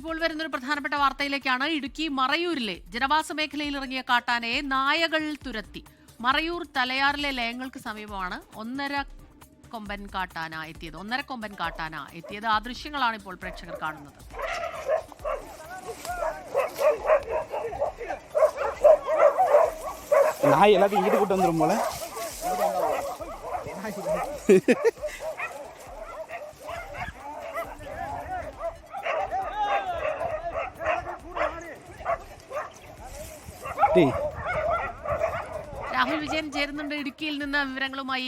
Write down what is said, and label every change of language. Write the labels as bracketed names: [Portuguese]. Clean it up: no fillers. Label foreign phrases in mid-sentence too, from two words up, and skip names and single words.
[Malayalam] ഇപ്പോൾ വരുന്നൊരു പ്രധാനപ്പെട്ട വാർത്തയിലേക്കാണ്. ഇടുക്കി മറയൂരിലെ ജനവാസ മേഖലയിൽ ഇറങ്ങിയ കാട്ടാനയെ നായകൾ തുരത്തി. മറയൂർ തലയാറിലെ ലയങ്ങൾക്ക് സമീപമാണ് ഒന്നര കൊമ്പൻ കാട്ടാന എത്തിയത്. ആ ദൃശ്യങ്ങളാണ് ഇപ്പോൾ പ്രേക്ഷകർ കാണുന്നത്. [Tamil] நாய் எல்லாத்தையும் இங்கிட்டு கூட்டு வந்துடும் போல. [Malayalam] രാഹുൽ വിജയൻ ചേരുന്നുണ്ട് ഇടുക്കിയിൽ നിന്ന് വിവരങ്ങളുമായി.